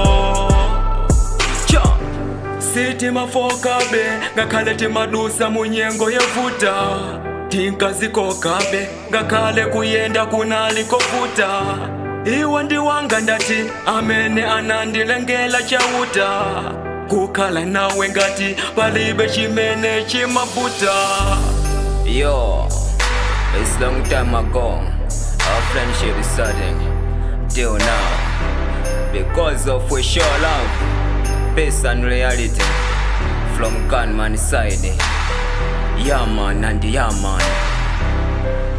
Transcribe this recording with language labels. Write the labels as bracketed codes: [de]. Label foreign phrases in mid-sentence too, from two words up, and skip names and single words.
[ny] Siti mafokabe, ngakale timadusa munyengo yevuta, tinkazikokabe, ngakale kuyenda kunaliko vuta. Iwe ndiwanga ndati, amene anandilengela chauta, kukhala nawe ngati palibe chimene chimavuta. [en] Yo, it's long time ago, our friendship is starting till now, because of we show love, peace and reality from Gunman side. Yeah man and yeah man, Gunman.